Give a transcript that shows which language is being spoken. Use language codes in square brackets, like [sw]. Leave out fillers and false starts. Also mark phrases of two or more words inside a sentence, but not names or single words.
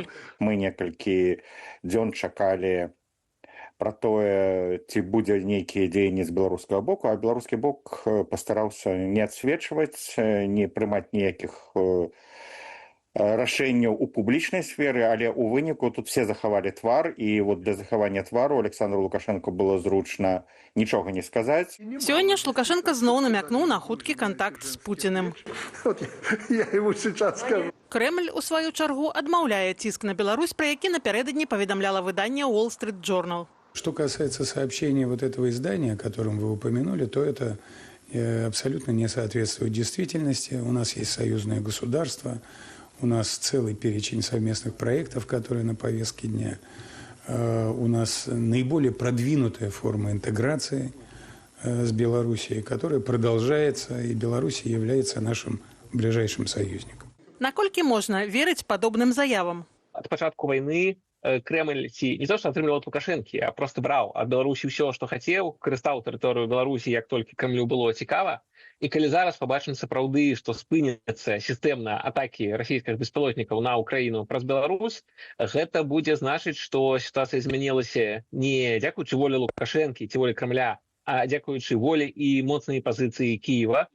[be] Мы некалькі дзён чакалі пра тое, ці будзе нейкія дзеянні з беларускага боку, а беларускі бок пастараўся не адсвечваць, не прымаць ніякіх рашэнняў у публічнай сферы, але ў выніку тут все захавалі твар, і вот для захавання твару Александру Лукашенко было зручна нічога не сказаць. Сёння ж Лукашенко зноў намякнуў на хуткі контакт з Путіным. [ru] Я ему сейчас скажу. [be] Кремль, у сваю чаргу, адмаўляе ціск на Беларусь, пра які напярэдадні паведамляла выданне Wall Street Journal. [ru] Что касается сообщения вот этого издания, о котором вы упомянули, то это абсолютно не соответствует действительности. У нас есть союзное государство, у нас целый перечень совместных проектов, которые на повестке дня. У нас наиболее продвинутая форма интеграции с Белоруссией, которая продолжается, и Беларусь является нашим ближайшим союзником. [be] Наколькі можна верыць падобным заявам? Ад пачатку вайны Кремль не то, што атрымліваў ад Лукашэнкі, а просто браў ад Беларусі ўсё, што хацеў, карыстаў тэрыторыю Беларусі, як толькі Кремлю было цікава. І калі зараз пабачым сапраўды, што спыняцца сістэмна атакі расійскіх беспілотнікаў на Украіну праз Беларусь, гэта будзе значыць, што сітуацыя змянілася не дзякуючы волі Лукашэнкі ці волі Кремля, а дзякуючы волі і моцнай пазіцыі Кіева.